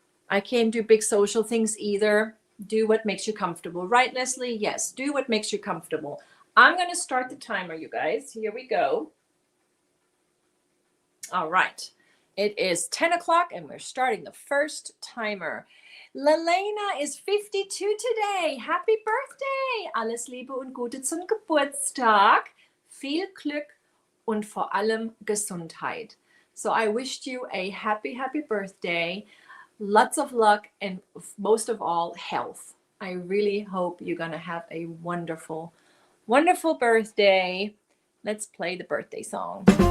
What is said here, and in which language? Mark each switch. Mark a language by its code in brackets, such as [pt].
[en] I can't do big social things either. Do what makes you comfortable. Right, Leslie? Yes, do what makes you comfortable. I'm going to start the timer, you guys. Here we go. All right. It is 10 o'clock and we're starting the first timer. Lelena is 52 today. Happy birthday. [de] Alles Liebe und Gute zum Geburtstag. Viel Glück und vor allem Gesundheit. [en] So I wished you a happy, happy birthday. Lots of luck and most of all, health. I really hope you're going to have a wonderful, wonderful birthday. Let's play the birthday song.